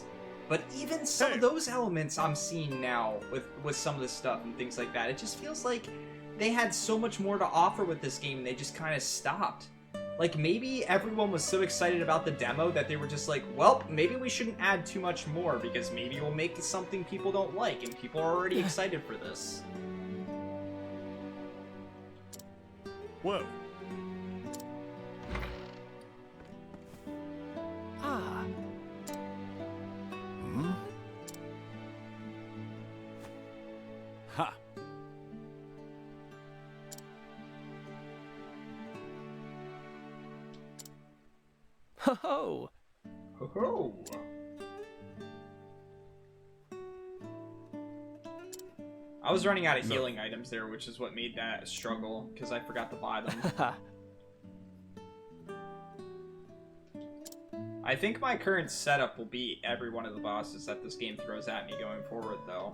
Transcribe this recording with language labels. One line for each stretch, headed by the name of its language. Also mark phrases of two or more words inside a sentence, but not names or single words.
English: But even some of those elements I'm seeing now with some of this stuff and things like that, it just feels like they had so much more to offer with this game and they just kind of stopped. Like, maybe everyone was so excited about the demo that they were just like, well, maybe we shouldn't add too much more because maybe we'll make something people don't like and people are already excited for this. Well. Ah. Hmm? Ha! Ho ho! Ho ho! I was running out of healing items there, which is what made that a struggle, because I forgot to buy them. I think my current setup will beat every one of the bosses that this game throws at me going forward, though.